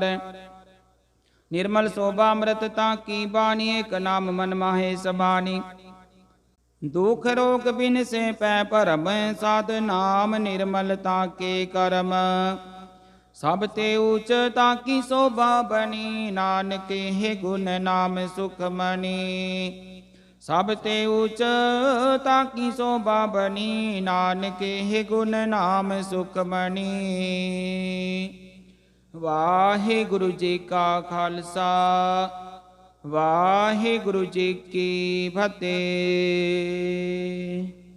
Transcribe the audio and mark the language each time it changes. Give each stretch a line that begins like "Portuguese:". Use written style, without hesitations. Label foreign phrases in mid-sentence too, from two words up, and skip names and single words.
Punjabi: ਨਿਰਮਲ ਸੋਭਾ ਅੰਮ੍ਰਿਤ ਤਾਕੀ ਬਾਨੀ, ਏਕ ਨਾਮ ਮਨ ਮਾਹੇ ਸਮਾਨੀ। ਦੁਖ ਰੋਗ ਬਿਨ ਸੇ ਪੈ ਪਰਮ, ਸਾਧ ਨਾਮ ਨਿਰਮਲ ਤਾਕੇ ਕਰਮ। ਸਭ ਤੇ ਊਚ ਤਾਕੀ ਸੋਭਾ ਬਨੀ, ਨਾਨਕ ਹੇ ਗੁਣ ਨਾਮ ਸੁਖ ਮਨੀ। ਸਭ ਤੇ ਉਚ ਤਾਕੀ ਸੋਭਾ ਬਨੀ, ਨਾਨਕ ਇਹ ਗੁਣ ਨਾਮ ਸੁਖਮਨੀ। ਵਾਹਿਗੁਰੂ ਜੀ ਕਾ ਖਾਲਸਾ, ਵਾਹਿਗੁਰੂ ਜੀ ਕੀ ਫਤਿਹ।